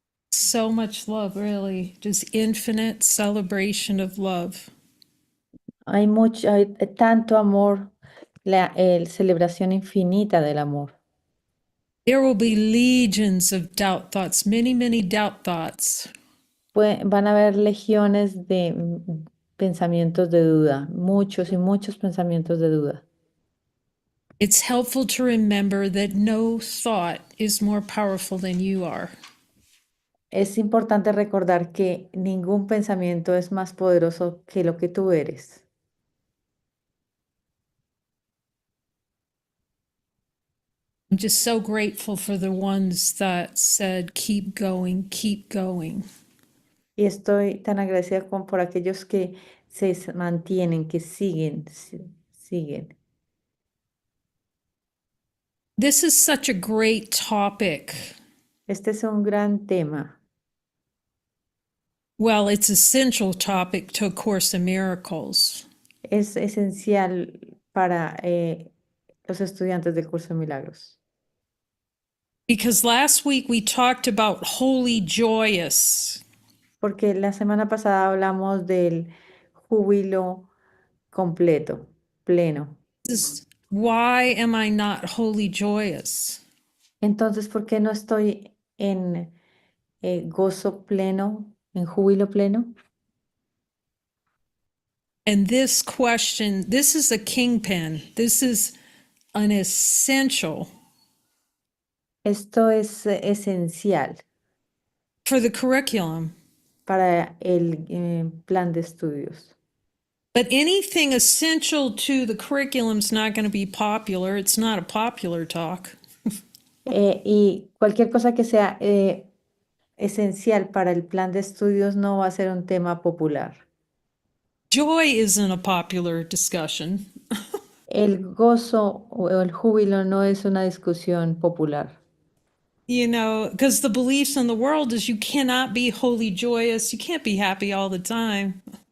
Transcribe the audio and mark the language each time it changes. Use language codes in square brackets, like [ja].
[en] So much love, really, just infinite celebration of love. [es] Hay tanto amor, celebración infinita del amor. [en] There will be legions of doubt thoughts, many, many doubt thoughts. [es] Van a haber legiones de pensamientos de duda, muchos y muchos pensamientos de duda. [en] It's helpful to remember that no thought is more powerful than you are. [es] Es importante recordar que ningún pensamiento es más poderoso que lo que tú eres. [en] I'm just so grateful for the ones that said, keep going, keep going. [es] Y estoy tan agradecida por aquellos que mantienen, que siguen, siguen. [en] This is such a great topic. [es] Este es un gran tema. [en] Well, it's essential topic to A Course in Miracles. [es] Es esencial para los estudiantes del curso de milagros. [en] Because last week we talked about holy joyous. [es] Porque la semana pasada hablamos del júbilo completo, pleno. [en] This is why am I not holy joyous? [es] Entonces, ¿por qué no estoy en gozo pleno, en júbilo pleno? [en] And this question, this is a kingpin. This is an essential [es] Esto es esencial [en] for the curriculum. [es] para el plan de estudios. [en] But anything essential to the curriculum is not going to be popular. It's not a popular talk. [es] Y cualquier cosa que sea esencial para el plan de estudios no va a ser un tema popular. [en] Joy isn't a popular discussion. [es] El gozo o el júbilo no es una discusión popular, [en] You know, because the beliefs in the world is you cannot be wholly joyous. You can't be happy all the time.